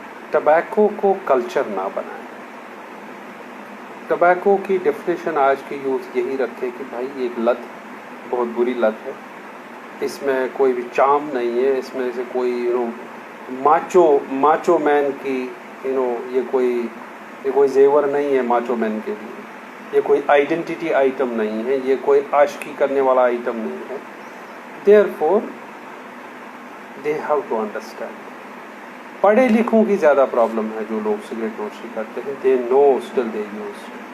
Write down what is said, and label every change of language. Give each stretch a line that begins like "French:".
Urdu: Tobacco کو culture نہ بنائیں. ٹبیکو کی ڈیفینیشن آج کی یوتھ یہی رکھے کہ بھائی یہ ایک لت بہت بری لت ہے, اس میں کوئی بھی چام نہیں ہے, اس میں سے کوئی ماچو مین کی یہ کوئی زیور نہیں ہے ماچو مین کے لیے, یہ کوئی آئیڈینٹی آئٹم نہیں ہے, یہ کوئی عاشقی کرنے والا آئٹم نہیں ہے.
English: Therefore, they have to understand.
Urdu: پڑھے لکھوں کی زیادہ پرابلم ہے جو لوگ سگریٹ نوشی کرتے ہیں,
English: they know still they use.